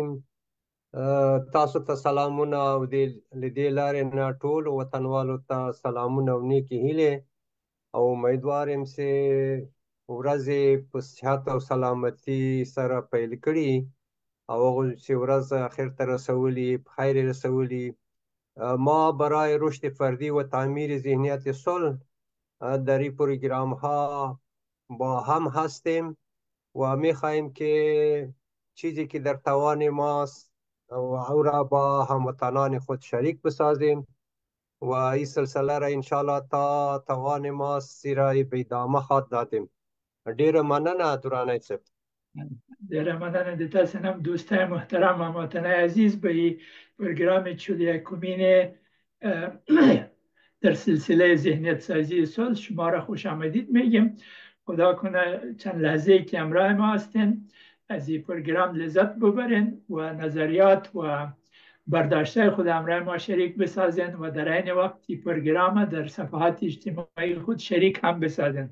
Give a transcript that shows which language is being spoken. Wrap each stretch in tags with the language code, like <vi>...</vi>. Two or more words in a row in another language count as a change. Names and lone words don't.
<ps>تاسو ته سلامونه او د دې لارې نه ټولو وطنوالو ته سلامونه او نیکې هیلې او امیدوار یم چې ورځې په صحت او سلامتي سره پیل کړي او هغه چې ورځ آخر ته رسولي په خیر رسولي.</ps> <fa>ما برای رشد فردی و تعمیر ذهنیت صلح در این پروگرام ها با هم هستیم و می‌خواهیم که چیزی که در توان ماست او را با هموطنان خود شریک بسازیم و این سلسله را انشاءالله تا توان ماست زیرا به ادامه خواهد دادیم.</fa> <ps>ډیره مننه درانه صاحب. ډیره مننه د تاسو هم</ps> <fa>دوستای محترم هموطنای عزیز به پروگرام 41 در سلسله ذهنیت سازی صلح شما را خوش آمدید میگیم. خدا کنه چند لحظه که همراه ما هستین از این پروگرام لذت ببرین و نظریات و برداشته خود همراه ما شریک بسازین و در این وقت این پروگرام در صفحات اجتماعی خود شریک هم بسازین.</fa>